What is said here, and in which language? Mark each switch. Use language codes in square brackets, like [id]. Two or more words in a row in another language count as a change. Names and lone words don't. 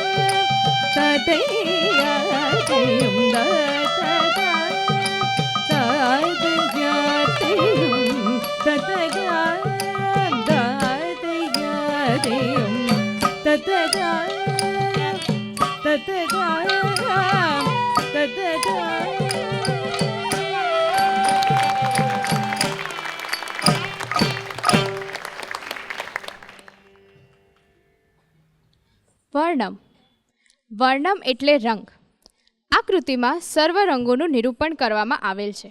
[gu] తతయాతేయం దతగా తతయాతేయం తతగా దతయాతేయం తతగా తతగా తతగా વર્ણમ. વર્ણમ એટલે રંગ. આ કૃતિમાં સર્વ રંગોનું નિરૂપણ કરવામાં આવેલ છે.